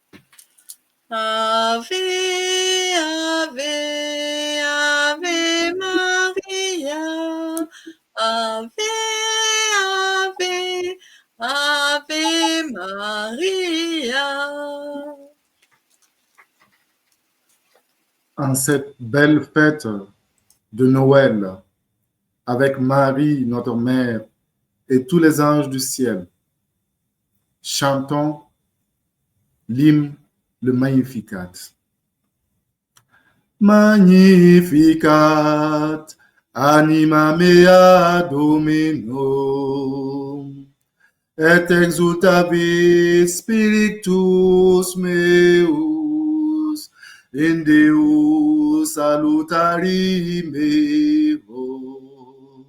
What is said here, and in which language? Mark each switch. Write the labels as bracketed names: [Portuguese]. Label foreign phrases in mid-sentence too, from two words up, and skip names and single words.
[Latin] Ave, Ave, Ave Maria, Ave, Ave, Ave Maria. [French] en cette belle fête de Noël, avec Marie, notre mère, et tous les anges du ciel, chantons l'hymne, le Magnificat. [Latin] Magnificat, anima mea Domino, et exultavit spiritus meus, in Deus salutari meo.